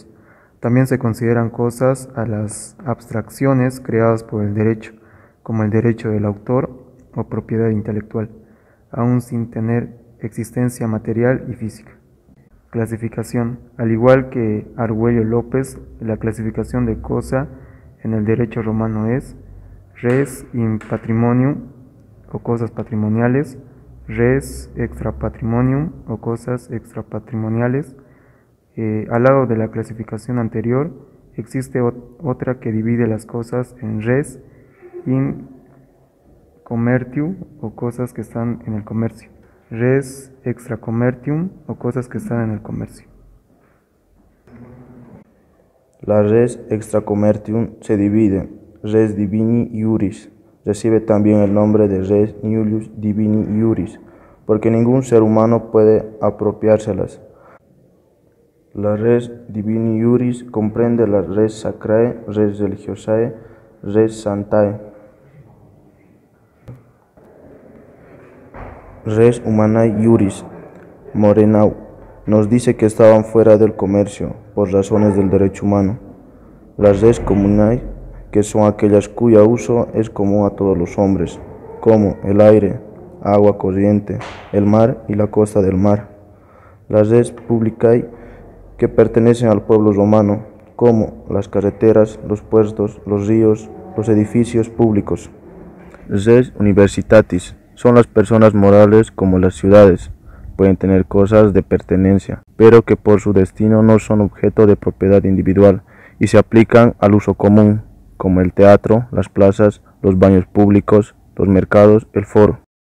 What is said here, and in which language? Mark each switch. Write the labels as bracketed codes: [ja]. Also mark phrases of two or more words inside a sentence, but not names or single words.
[es] También se consideran cosas a las abstracciones creadas por el derecho, como el derecho del autor o propiedad intelectual, aun sin tener existencia material y física. Clasificación. Al igual que Argüello López, la clasificación de cosa en el derecho romano es [la] res in patrimonium [es] o cosas patrimoniales, [la] res extra patrimonium [es] o cosas extrapatrimoniales. Al lado de la clasificación anterior, existe otra que divide las cosas en [la] res in commercium [es] o cosas que están en el comercio, [la] res extra commercium [es] o cosas que están en el comercio. [la] La res extra commercium [es] se divide, [la] res divini iuris, [es] recibe también el nombre de [la] res nullius divini iuris, [es] porque ningún ser humano puede apropiárselas. [la] La res divini iuris [es] comprende la [la] res sacrae, res religiosae, res sanctae. Res humanae iuris, [es] Morenau, nos dice que estaban fuera del comercio por razones del derecho humano. Las [la] res communae, [es] que son aquellas cuyo uso es común a todos los hombres, como el aire, agua corriente, el mar y la costa del mar. [la] Las res publicae, [es] que pertenecen al pueblo romano, como las carreteras, los puertos, los ríos, los edificios públicos. [la] Res universitatis, [es] son las personas morales como las ciudades, pueden tener cosas de pertenencia, pero que por su destino no son objeto de propiedad individual y se aplican al uso común, como el teatro, las plazas, los baños públicos, los mercados, el foro.